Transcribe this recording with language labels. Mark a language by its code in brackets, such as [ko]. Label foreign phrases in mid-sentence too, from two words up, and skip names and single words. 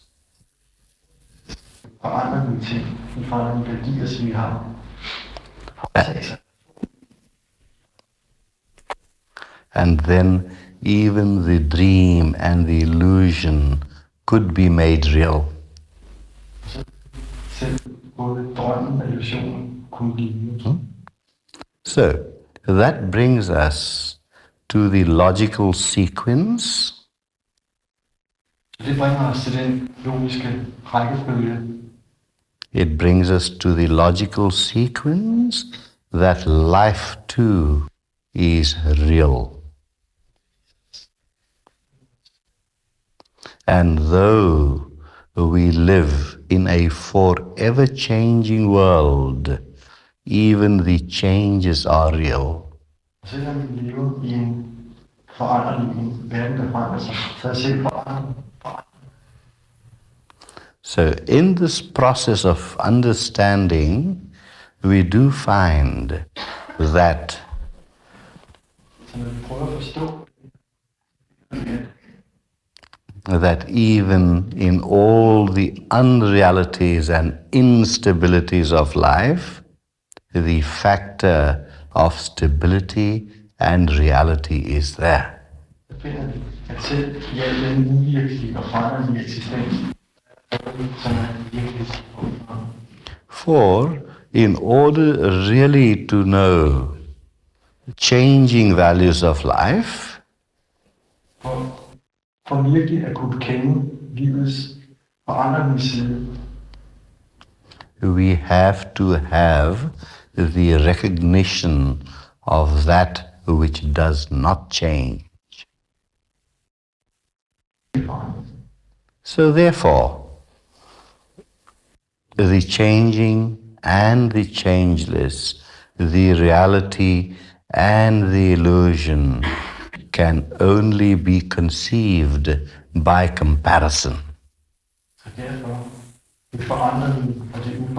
[da] forandrer vi ting, vi forandrer de værdier, som vi har. [en] And then even the dream and the illusion could be made real. [da] Selv både drømmen og illusionen kunne blive. [en] So that brings us to the logical sequence [da] Det bringer os til den logiske rækkefølge. [en] It brings us to the logical sequence that life too is real. And though we live in a forever changing world, even the changes are real. [da] Selvom vi lever i en foranderlig verden, der forandrer sig, så er selv forandring. [en] So in this process of understanding, we do find that [da] Så når vi prøver at forstå, [en] that even in all the unrealities and instabilities of life, the factor of stability and reality is there. [da] så finder vi, at selv i al den uvirkelige og foranderlige eksistens, som er virkelig. [en] For in order really to know changing values of life, [da] For virkelig at kunne kende livets foranderlige side, [en] we have to have the recognition of that which does not change. So therefore, the changing and the changeless, the reality and the illusion can only be conceived by comparison. [da] så derfor det foranderlige og det